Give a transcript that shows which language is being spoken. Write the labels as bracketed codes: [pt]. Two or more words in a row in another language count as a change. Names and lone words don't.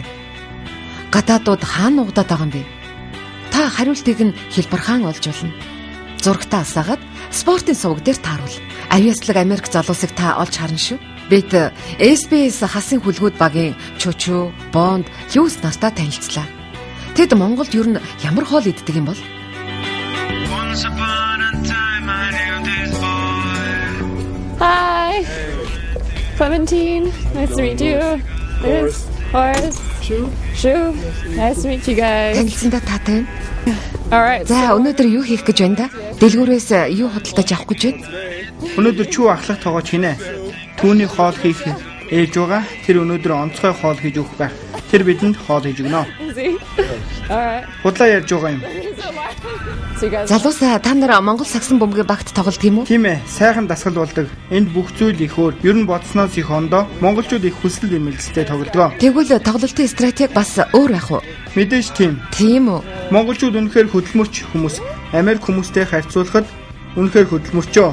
[mn] Гадаадууд хаана угдаад байгаа юм бэ? Та хариултыг нь хэлбархан олж болно. Зурагтаа асаагаад спортын суваг дээр тааруул. Авиаслаг Америк залуусыг та олж харна шүү. Бид SBS хасын хүлгүүд багийн Чучу, Бонд, Хьюз нартай танилцлаа. Тэд Монголд ер нь ямар хоол иддэг юм бол? [en] Hi, Clementine. Nice to meet you. This Horace. Shu. Nice to meet you guys. [mn] Танилцсандаа таатай. [en] All right. [mn] За өнөөдөр юу хийх гэж байна да? Дэлгүүрээс юу худалдаж авах гэж байна? Өнөөдөр чүү ахлах тоогооч хийнэ. Түүний хоол хийх ээж байгаа. Тэр өнөөдөр онцгой хоол хийж өгөх байх. Тэр бидэнд хоол хийж өгнө. [en] All right. [mn] Худлаа ярьж байгаа юм. [en] So you guys. [mn] Залуусаа та нар Монгол сагсан бөмбөгийн багт тоглодог юм уу? Тийм ээ, сайхан дасгал болдог. Энд бүх зүйл их өөр. Ер нь бодсноос их ондоо монголчууд их хүсэл эмэлцтэй тоглодог. Тэгвэл тоглолтын стратеги бас өөр байх уу? Мэдээж тийм. Тийм үү? Монголчууд үнэхээр хөдөлмөрч хүмүүс. Америк хүмүүстэй харьцуулахад үнэхээр хөдөлмөрчөө.